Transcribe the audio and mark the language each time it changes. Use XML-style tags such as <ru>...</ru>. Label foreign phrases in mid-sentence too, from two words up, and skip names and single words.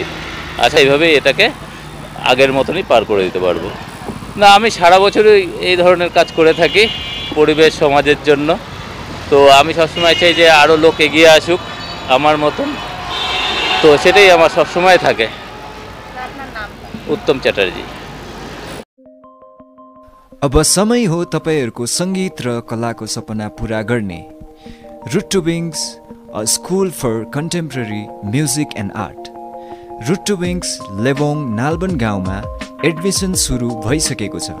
<bn>আচ্ছা, এইভাবেই এটাকে আগের মতনই পার করে দিতে পারবো। না, আমি সারা বছরই এই ধরনের কাজ করে থাকি পরিবেশ সমাজের জন্য। তো আমি সবসময় চাই যে আরও লোক এগিয়ে আসুক আমার মতন। তো সেটাই আমার সবসময় থাকে। उत्तम चटर्जी।</bn> <ne>अब समय हो तपाईहरुको संगीत र कलाको सपना पूरा गर्ने।</ne> <en>Root to Wings, a school for contemporary music and art.</en> <ne>रुट टु विङ्स लेबोङ नालबन गाउँमा एडमिसन सुरु भइसकेको छ।</ne>